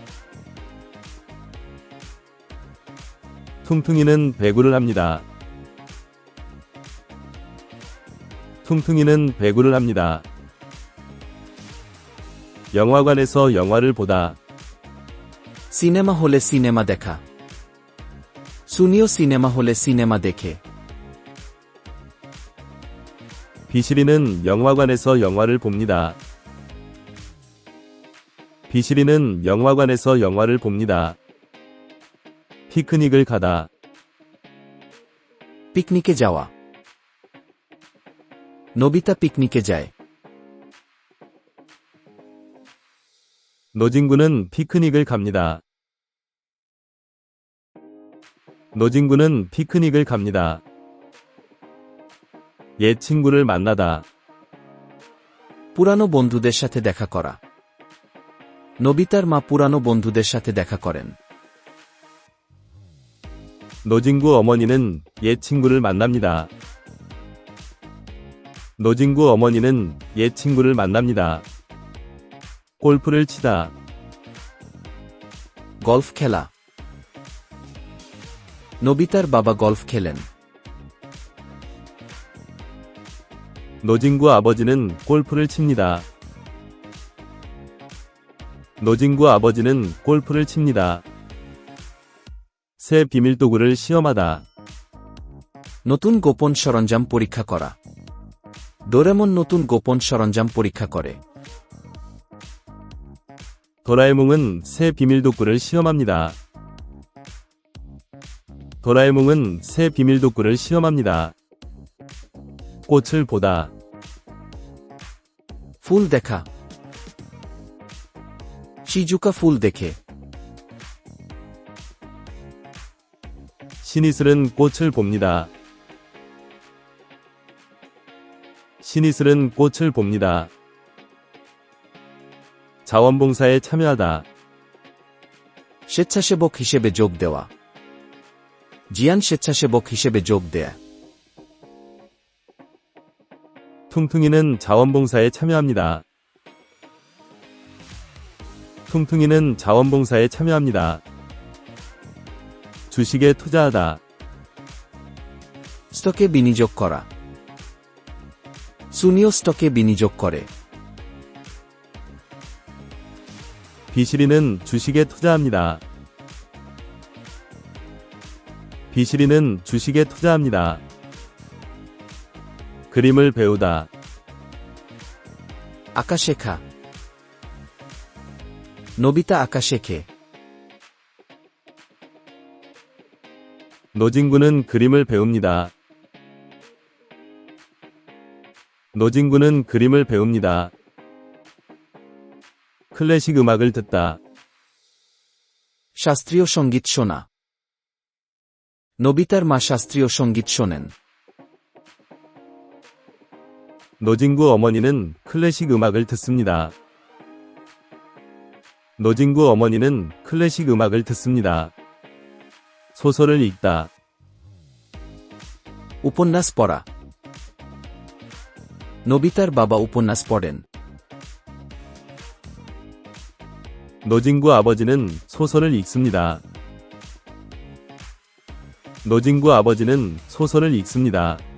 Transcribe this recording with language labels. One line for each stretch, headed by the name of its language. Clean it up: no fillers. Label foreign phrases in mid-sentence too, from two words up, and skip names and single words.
Korean: 퉁퉁이는 배구를 합니다. 퉁퉁이는 배구를 합니다. 영화관에서 영화를 보다.
Bangla: সিনেমা হলে সিনেমা দেখা সুনিও সিনেমা হলে সিনেমা দেখে
Korean: 비실이는 영화관에서 영화를 봅니다. 비실이는 영화관에서 영화를 봅니다. 피크닉을 가다.
Bangla: পিকনিকে যাওয়া নোবিতা পিকনিকে যায়
Korean: 노진구는 피크닉을 갑니다. 노진구는 피크닉을 갑니다. 옛 친구를 만나다.
Bangla: পুরানো বন্ধুদের সাথে দেখা করা নোবিতার মা পুরানো বন্ধুদের সাথে দেখা করেন
Korean: 노진구 어머니는 옛 친구를 만납니다. 노진구 어머니는 옛 친구를 만납니다. 골프를 치다.
Bangla: গলফ খেলা নোবিতার বাবা গলফ খেলেন
Korean: 노진구 아버지는 골프를 칩니다. 노진구 아버지는 골프를 칩니다. 새 비밀도구를 시험하다.
Bangla: নতুন গোপন সরঞ্জাম পরীক্ষা করা ডোরেমন নতুন গোপন সরঞ্জাম পরীক্ষা করে
Korean: 도라에몽은 새 비밀도구를 시험합니다. 도라에몽은 새 비밀도구를 시험합니다. 꽃을 보다.
Bangla: ফুল দেখা শিজুকা ফুল দেখে
Korean: 신이슬은 꽃을 봅니다. 신이슬은 꽃을 봅니다. 자원봉사에 참여하다.
Bangla: স্বেচ্ছাসেবক হিসেবে যোগ দেওয়া জিয়ান স্বেচ্ছাসেবক হিসেবে যোগ দেয়া
Korean: 퉁퉁이는 자원봉사에 참여합니다. 퉁퉁이는 자원봉사에 참여합니다. 주식에 투자하다.
Bangla: স্টকে বিনিয়োগ করা সুনিও স্টকে বিনিয়োগ করে
Korean: 비실이는 주식에 투자합니다. 비실이는 주식에 투자합니다. 그림을 배우다.
Bangla: আঁকা শেখা নোবিতা আঁকা শেখে
Korean: 노진구는 그림을 배웁니다. 노진구는 그림을 배웁니다. 클래식 음악을 듣다.
Bangla: শাস্ত্রীয় সঙ্গীত শোনা নোবিতার মা শাস্ত্রীয় সঙ্গীত শোনেন
Korean: 노진구 어머니는 클래식 음악을 듣습니다. 노진구 어머니는 클래식 음악을 듣습니다. 소설을 읽다.
Bangla: উপন্যাস পড়া নোবিতার বাবা উপন্যাস পড়েন
Korean: 노진구 아버지는 소설을 읽습니다. 노진구 아버지는 소설을 읽습니다.